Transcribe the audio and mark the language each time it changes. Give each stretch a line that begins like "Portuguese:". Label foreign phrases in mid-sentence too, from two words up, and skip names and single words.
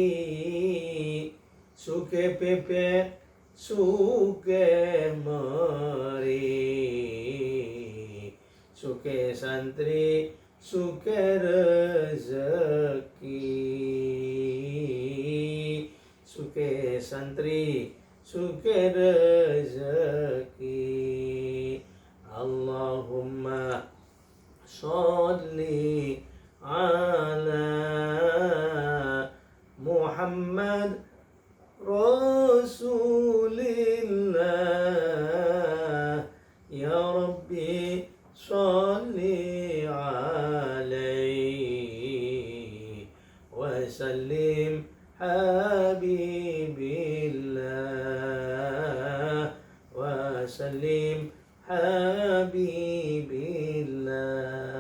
Javanese: suge bebek, suge meri, suge santri, suke rezeki, suke santri, suke rezeki.
Arabic: اللهم صل على محمد رسول الله. يا رب صل عليه وسلم حبيب الله وسلم حبيب الله wa sallim habibillah.